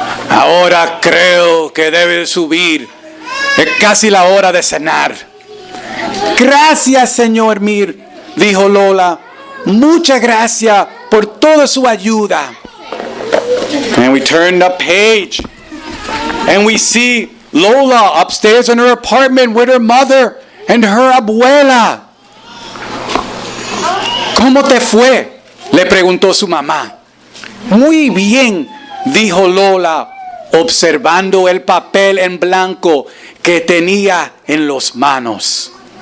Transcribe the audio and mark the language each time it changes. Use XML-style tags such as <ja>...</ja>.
<es>Ahora creo que debe subir. Es casi la hora de cenar. Gracias, señor Mir, dijo Lola. Muchas gracias por toda su ayuda.</es> <en>And we turn the page. And we see Lola upstairs in her apartment with her mother and her abuela.</en> <es>¿Cómo te fue?, le preguntó su mamá. Muy bien, dijo Lola, observando el papel en blanco que tenía en las manos.</es>